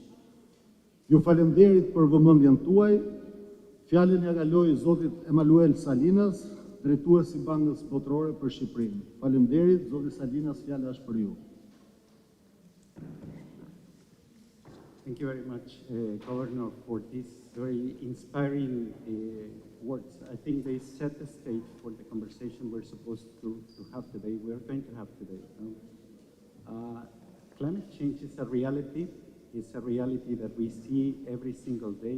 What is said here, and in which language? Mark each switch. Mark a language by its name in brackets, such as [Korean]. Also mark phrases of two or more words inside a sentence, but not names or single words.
[Albanian] Ju falenderit për vëmendjen tuaj. Fjalën ja kaloj zotit Emanuel Salinas, drejtuesi i Bankës Botërore për Shqipërinë. Faleminderit, zoti Salinas, fjala është për ju. [English] Thank you very much, Governor, for these very inspiring words. I think they set the stage for the conversation we're supposed to have today, we're going to have today. Climate change is a reality. It's a reality that we see every single day.